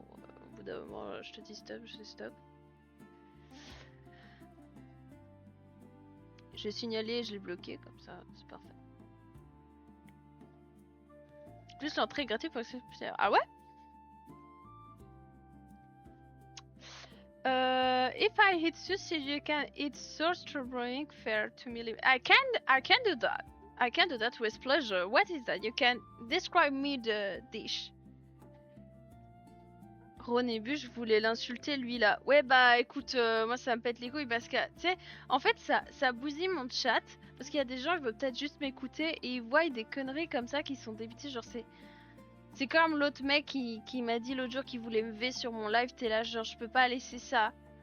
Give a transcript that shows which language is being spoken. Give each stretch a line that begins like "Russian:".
French: Au bout d'un moment, je te dis stop, je dis stop. J'ai signalé, je l'ai bloqué, comme ça, c'est parfait. Plus l'entrée est gratuite pour que... Ah ouais?
English: If I hit sushi, you can eat source brewing fair to me. I can do that. I can do that with pleasure. What is that? You can describe me the dish.
French: Ronébus, je voulais l'insulter lui là. Ouais bah écoute, moi ça me pète les couilles parce que tu sais, en fait ça bousille mon chat parce qu'il y a des gens qui veulent peut-être juste m'écouter et ils voient des conneries comme ça qui sont débités, genre c'est comme l'autre mec qui m'a dit l'autre jour qu'il voulait me V sur mon live, t'es là genre je peux pas laisser ça.